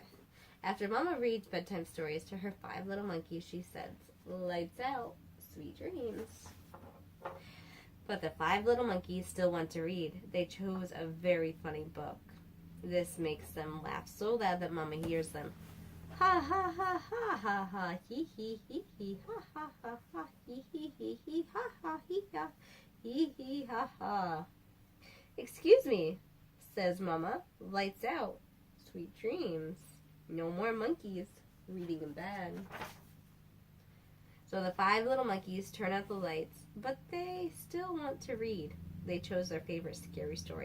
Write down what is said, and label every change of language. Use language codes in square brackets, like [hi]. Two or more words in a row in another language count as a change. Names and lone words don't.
[en] After Mama reads bedtime stories to her 5 little monkeys, she says, lights out, sweet dreams. But the 5 little monkeys still want to read. They chose a very funny book. This makes them laugh so loud that Mama hears them. Ha ha ha ha ha ha, hee hee hee hee, ha ha ha ha, hee hee hee hee, ha ha hee ha, hee hee ha ha. Excuse me, says Mama. Lights out, sweet dreams. No more monkeys reading in bed. So the 5 little monkeys turn out the lights, but they still want to read. They chose their favorite scary story.